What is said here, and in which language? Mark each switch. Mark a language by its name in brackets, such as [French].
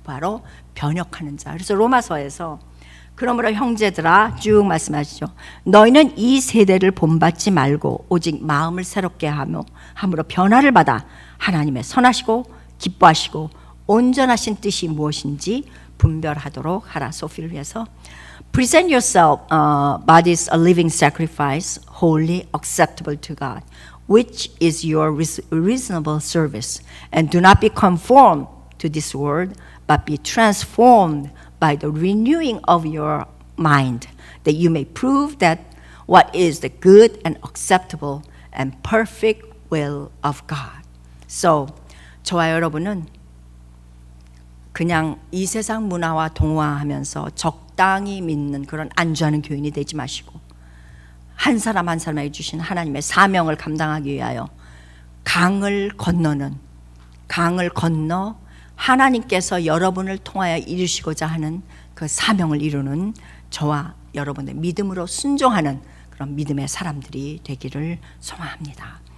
[Korean] 바로 변혁하는 자. 그래서 로마서에서 그러므로 형제들아 쭉 말씀하시죠. 너희는 이 세대를 본받지 말고 오직 마음을 새롭게 함으로 변화를 받아 하나님의 선하시고 기뻐하시고 온전하신 뜻이 무엇인지 분별하도록 하라. 소피를 위해서. [English] Present yourself bodies a living sacrifice, holy, acceptable to God, which is your reasonable service. And do not be conformed to this world, but be transformed by the renewing of your mind, that you may prove that what is the good and acceptable and perfect will of God. [Korean] So, 저와 여러분은 그냥 이 세상 문화와 동화하면서 적당히 믿는 그런 안주하는 교인이 되지 마시고 한 사람 한 사람에게 주신 하나님의 사명을 감당하기 위하여 강을 건너 하나님께서 여러분을 통하여 이루시고자 하는 그 사명을 이루는 저와 여러분의 믿음으로 순종하는 그런 믿음의 사람들이 되기를 소망합니다.